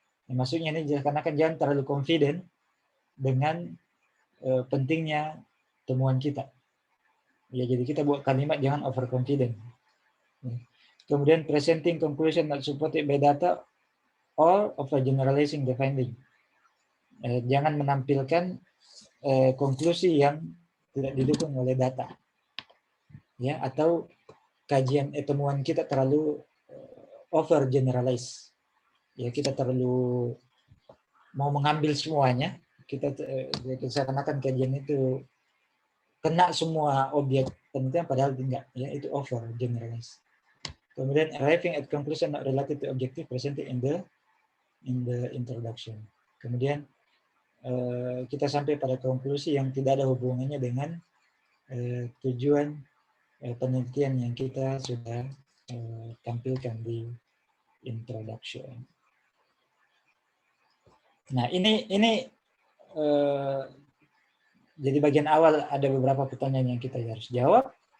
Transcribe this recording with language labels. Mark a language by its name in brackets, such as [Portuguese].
[Indonesian] Ya, maksudnya ini karena kan jangan terlalu confident dengan pentingnya temuan kita. Ya, jadi kita buat kalimat jangan overconfident. Ya. Kemudian [English] presenting conclusion not supported by data or over generalizing the finding. [Indonesian] Jangan menampilkan konklusi yang tidak didukung oleh data, ya, atau kajian temuan kita terlalu over generalize, ya, kita terlalu mau mengambil semuanya, kita seakan-akan kajian itu kena semua objek penelitian, padahal tidak, ya, itu over generalize. [English] Kemudian arriving at conclusion not related to objective presented in the introduction. [Indonesian] Kemudian kita sampai pada konklusi yang tidak ada hubungannya dengan tujuan penelitian yang kita sudah tampilkan di introduction. Nah, ini jadi bagian awal ada beberapa pertanyaan yang kita harus jawab.